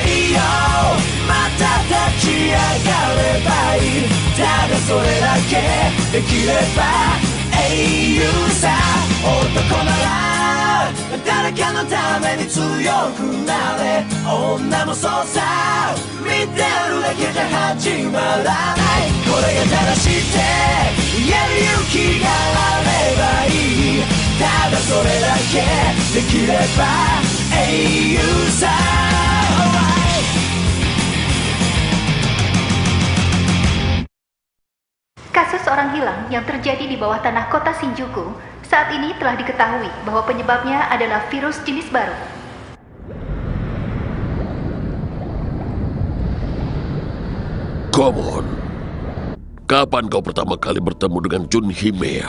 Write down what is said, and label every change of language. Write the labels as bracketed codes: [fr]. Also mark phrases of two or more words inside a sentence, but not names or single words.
[ja] いいよまた立ち上がればいいただそれだけできれば英雄さ男なら誰かのために強くなれ女もそうさ見てるだけじゃ始まらないこれが正しいって言える勇気があればいいただそれだけできれば英雄さ [id] Kasus orang hilang yang terjadi di bawah tanah kota Shinjuku saat ini telah diketahui bahwa penyebabnya adalah virus jenis baru. Komon, kapan kau pertama kali bertemu dengan Jun Himeya?